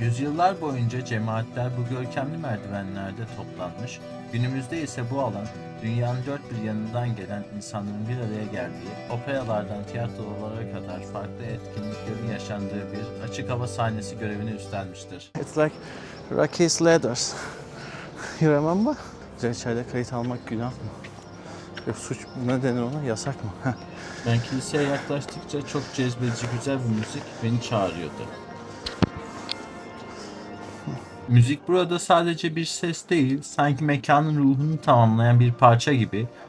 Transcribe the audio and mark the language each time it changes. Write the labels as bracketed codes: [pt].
[tr] Yüzyıllar boyunca cemaatler bu görkemli merdivenlerde toplanmış, günümüzde ise bu alan dünyanın dört bir yanından gelen insanların bir araya geldiği, operalardan tiyatrolara kadar farklı etkinliklerin yaşandığı bir açık hava sahnesi görevini üstlenmiştir. [en] It's like Rocky's Ladders. You remember? [tr] İçeride kayıt almak günah mı? Yok, suç mu? Ne denir ona? Yasak mı? Ben kiliseye yaklaştıkça çok cezbedici güzel bir müzik beni çağırıyordu. Müzik burada sadece bir ses değil, sanki mekanın ruhunu tamamlayan bir parça gibi.